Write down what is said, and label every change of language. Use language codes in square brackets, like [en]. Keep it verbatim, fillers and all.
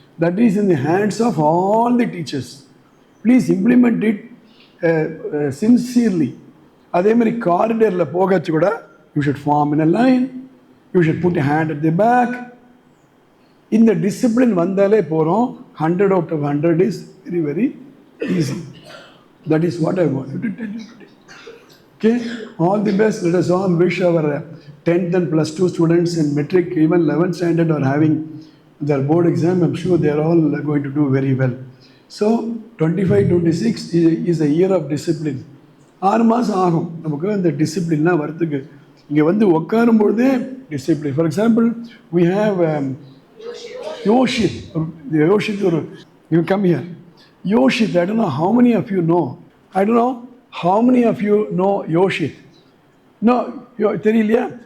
[en] That is in the hands of all the teachers. Please implement it sincerely. [ta] அதே மாதிரி காரிடரில் போகச்சு கூட [en] You should form in a line, you should put hand at the back. [ta] இந்த discipline வந்தாலே போகிறோம், [en] Hundred out of hundred is very very easy. That is what I wanted to tell you today. Okay, all the best. Let us all wish our tenth and plus two students in metric, even eleventh standard, are having their board exam. I'm sure they are all going to do very well. So, twenty-five twenty-six is is a year of discipline. [ta] ஆறு மாதம் ஆகும் நமக்கு அந்த டிசிப்ளின்லாம் வரத்துக்கு. இங்கே வந்து உட்காரும்பொழுதே discipline. [en] For example we have Yoshith. Yoshith ஒரு you come here Yoshith. I don't know how many of you know I don't know how many of you know Yoshith no யோ தெரியலையா?